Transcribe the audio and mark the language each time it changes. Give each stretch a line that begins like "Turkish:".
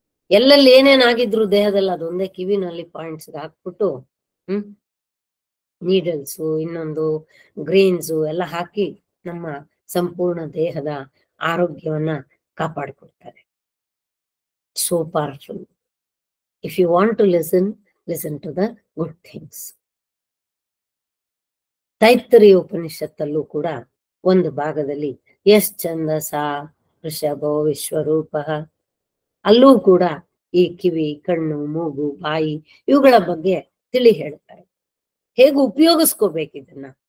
Kannada: ಎಲ್ಲೆಲ್ಲಿ ಏನೇನಾಗಿದ್ರು ದೇಹದಲ್ಲಿ ಅದೊಂದೇ ಕಿವಿನಲ್ಲಿ ಪಾಯಿಂಟ್ಸ್ ಹಾಕ್ಬಿಟ್ಟು ನೀಡಲ್ಸು, ಇನ್ನೊಂದು ಗ್ರೀನ್ಸು ಎಲ್ಲ ಹಾಕಿ ನಮ್ಮ ಸಂಪೂರ್ಣ ದೇಹದ ಆರೋಗ್ಯವನ್ನ ಕಾಪಾಡಿಕೊಡ್ತಾರೆ.
English: So powerful. If you want to listen to the good things.
Kannada: ತೈತ್ತರೀಯ ಉಪನಿಷತ್ತಲ್ಲೂ ಕೂಡ ಒಂದು ಭಾಗದಲ್ಲಿ
Sanskrit: ಯಶ್ ಛಂದಸ ಋಷಭೋ ವಿಶ್ವರೂಪ,
Kannada: ಅಲ್ಲೂ ಕೂಡ ಈ ಕಿವಿ, ಕಣ್ಣು, ಮೂಗು, ಬಾಯಿ ಇವುಗಳ ಬಗ್ಗೆ ತಿಳಿ ಹೇಳ್ತಾರೆ. ಹೇಗೆ ಉಪಯೋಗಿಸ್ಕೋಬೇಕಿದನ್ನ.